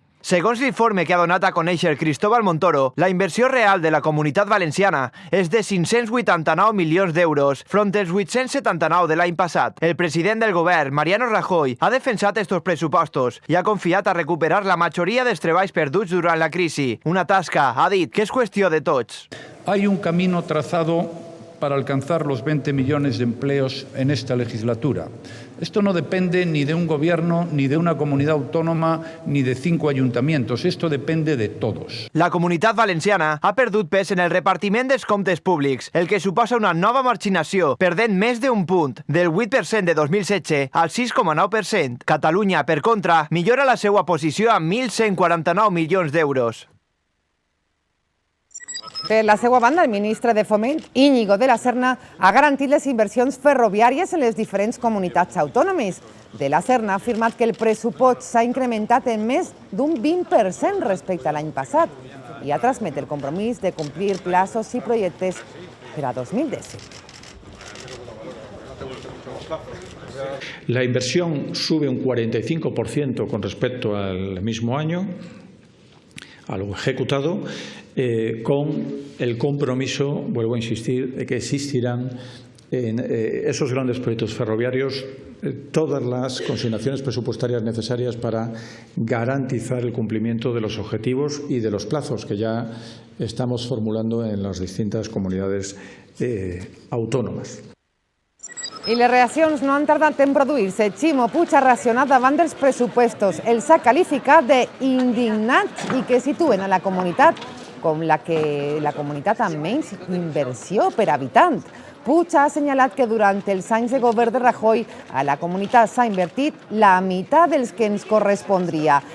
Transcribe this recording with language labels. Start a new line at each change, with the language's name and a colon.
Catalan: Segons l'informe que ha donat a conèixer Cristóbal Montoro, la inversió real de la Comunitat Valenciana és de 589 milions d'euros, front als 879 de l'any passat. El president del govern, Mariano Rajoy, ha defensat estos pressupostos i ha confiat a recuperar la majoria dels treballs perduts durant la crisi. Una tasca, ha dit, que és qüestió de tots.
Spanish: Hay un camino trazado para alcanzar los 20 millones de empleos en esta legislatura. Esto no depende ni de un gobierno, ni de una comunidad autónoma, ni de 5 ayuntamientos. Esto depende de todos.
Catalan: La Comunitat Valenciana ha perdut pes en el repartiment dels comptes públics, el que suposa una nova marginació, perdent més d'un punt, del 8% de 2016 al 6,9%. Catalunya, per contra, millora la seva posició amb 1.149 milions d'euros. Per la seva banda, el ministre de Foment, Íñigo de la Serna, ha garantit les inversions ferroviàries en les diferents comunitats autònomes. De la Serna ha afirmat que el pressupost s'ha incrementat en més d'un 20% respecte a l'any passat i ha transmet el compromís de complir plazos i projectes per a 2017.
Spanish: La inversión sube un 45% con respecto al mismo año, a lo ejecutado, con el compromiso, vuelvo a insistir, de que existirán en esos grandes proyectos ferroviarios todas las consignaciones presupuestarias necesarias para garantizar el cumplimiento de los objetivos y de los plazos que ya estamos formulando en las distintas comunidades autónomas.
Catalan: I les reaccions no han tardat en produir-se. Ximo Puig ha reaccionat davant dels pressupostos. Els ha qualificat d'indignats i que situen a la comunitat com la comunitat amb menys inversió per habitant. Puig ha assenyalat que durant els anys de govern de Rajoy a la comunitat s'ha invertit la meitat dels que ens correspondria.